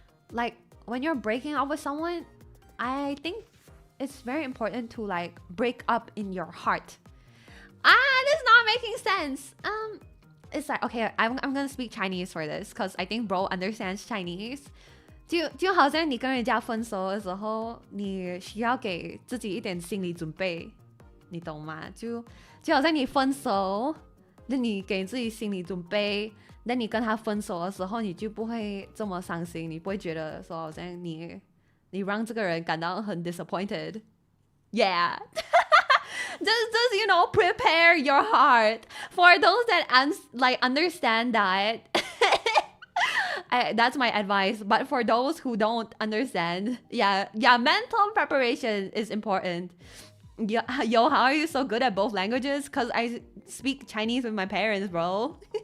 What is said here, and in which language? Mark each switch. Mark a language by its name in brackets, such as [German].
[English] Like when you're breaking up with someone, I think it's very important to like break up in your heart. This is not making sense. It's like, okay, I'm gonna speak Chinese for this because I think bro understands Chinese. [Chinese] 就好像你跟人家分手的时候，你需要给自己一点心理准备。你懂吗？就好像你分手，那你给自己心理准备，那你跟他分手的时候，你就不会这么伤心，你不会觉得说好像你让这个人感到很 disappointed。 [English] Yeah. just you know, prepare your heart for those that understand that. That's my advice. But for those who don't understand, yeah, mental preparation is important. Yo, how are you so good at both languages? Because I speak Chinese with my parents, bro.